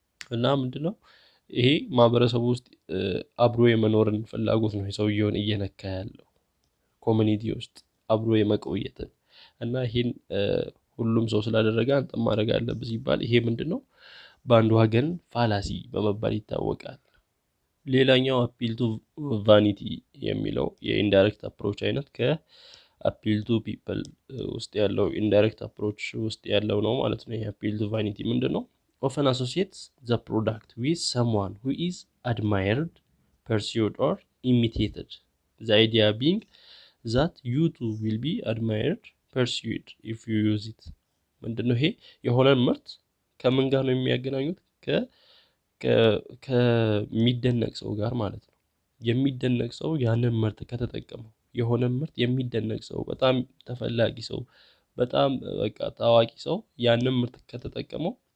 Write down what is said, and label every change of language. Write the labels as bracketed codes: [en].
[am] እና ምንድነው ይሄ ማህበረሰቡ ውስጥ አብሮ የመኖርን ፍላጎት ነው ሰውየውን እየነካ ያለው ኮሚኒቲ ውስጥ አብሮ የመቆየትን እና ይሄን ሁሉም ሰው ስላደረገ አንተም ማድረግ አለብህ ሲባል ይሄ ምንድነው በአንድ ወገን ፋላሲ በመባል ይታወቃል። ሌላኛው አፒል ቱ ቫኒቲ የሚለው የኢንዳይሬክት አፕሮች አይነት ከአፒል ቱ ፒፕል ውስጥ ያለው ኢንዳይሬክት አፕሮች ውስጥ ያለው ነው ማለት ነው። የአፒል ቱ ቫኒቲ ምንድነው? [en] often associates the product with someone who is admired, pursued or imitated. The idea being that you too will be admired, pursued if you use it. [am] ምንድነው ይሄ የሆነን ምርት ከምን ጋር ነው የሚያገናኙት? ከሚደነቅ ሰው ጋር ማለት ነው። የሚደነቅ ሰው ያንን ምርት ከተጠቀመው የሆነ ምርት የሚደነቅ ሰው በጣም ተፈላጊ ሰው በጣም በቃ ታዋቂ ሰው ያንን ምርት ከተጠቀመው